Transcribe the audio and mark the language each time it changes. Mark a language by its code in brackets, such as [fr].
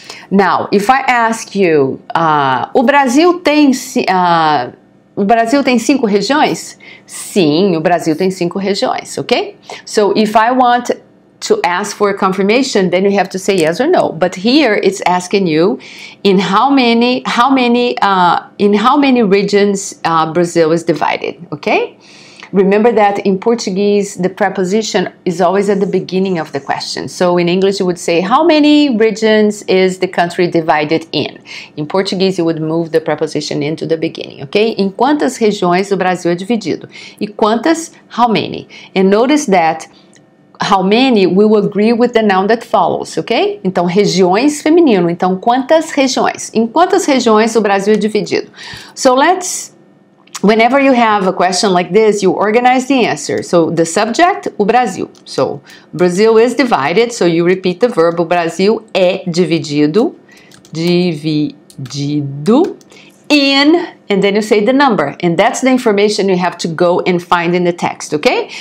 [en] Now, if I ask you, [pt] o Brasil tem 5 regiões? Sim, o Brasil tem 5 regiões, ok? [en] So, if I want to ask for confirmation, then you have to say yes or no. But here it's asking you in how many regions Brazil is divided, okay? Remember that in Portuguese, the preposition is always at the beginning of the question. So in English, you would say, how many regions is the country divided in? In Portuguese, you would move the preposition into the beginning, okay? [pt] Em quantas regiões o Brasil é dividido? E quantas, [en] how many? And notice that how many will agree with the noun that follows, ok? [pt] Então, regiões feminino. Então, quantas regiões? Em quantas regiões o Brasil é dividido? [en] So whenever you have a question like this, you organize the answer. So, the subject, [pt] o Brasil. [en] So, Brazil is divided, so you repeat the verb. [pt] O Brasil é dividido. Dividido. [en] In, and then you say the number. And that's the information you have to go and find in the text, ok?